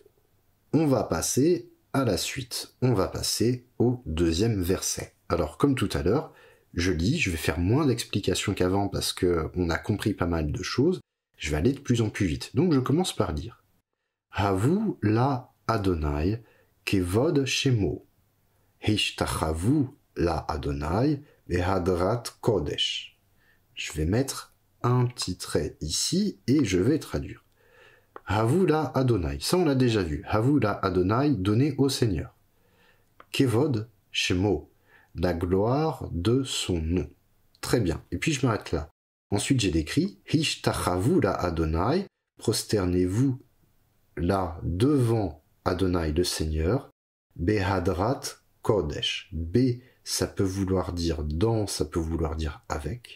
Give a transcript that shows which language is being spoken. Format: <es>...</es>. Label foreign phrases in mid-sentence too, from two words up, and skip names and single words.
<fr>On va passer à la suite. On va passer au deuxième verset. Alors, comme tout à l'heure, je lis, je vais faire moins d'explications qu'avant parce qu'on a compris pas mal de choses. Je vais aller de plus en plus vite. Donc, je commence par lire.</fr> <he>הבו לה' כבוד שמו. השתחוו לה' בהדרת קודש.</he> <fr>Je vais mettre un petit trait ici et je vais traduire.</fr> <he>הבו לה.</he> <fr>Ça, on l'a déjà vu.</fr> <he>הבו לה,</he> <fr>donné au Seigneur.</fr> <he>כבוד שמו.</he> <fr>La gloire de son nom. Très bien. Et puis je m'arrête là. Ensuite, j'ai décrit</fr> <he>השתחוו לה.</he> <fr>Prosternez-vous là devant Adonai le Seigneur,</fr> <he>בהדרת קודש.</he> <fr>B, ça peut vouloir dire dans, ça peut vouloir dire avec.</fr>